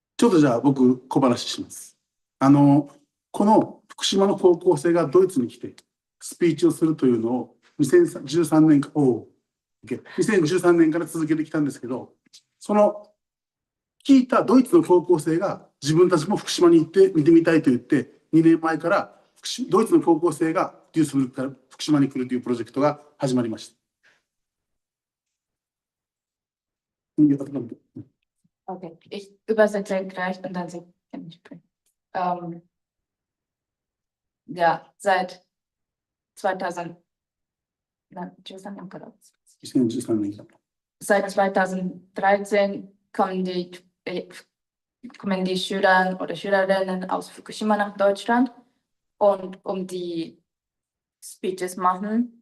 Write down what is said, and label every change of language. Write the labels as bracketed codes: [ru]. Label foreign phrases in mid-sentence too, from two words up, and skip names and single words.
[ja] ょっとじゃあ僕小話します。この福島の高校生がドイツに来てスピーチをするというのを2013年か、2013年から続けてきたんですけど、その聞いたドイツの高校生が自分たちも福島に行って見てみたいと言って、2年前からドイツの高校生がデュースブルクから福島に来るというプロジェクトが始まりました。 [de] Okay, ich übersetze gleich und dann Sie können sprechen. Ja, seit 2013 kommen die Schüler oder Schülerinnen aus Fukushima nach Deutschland und um die Speeches machen.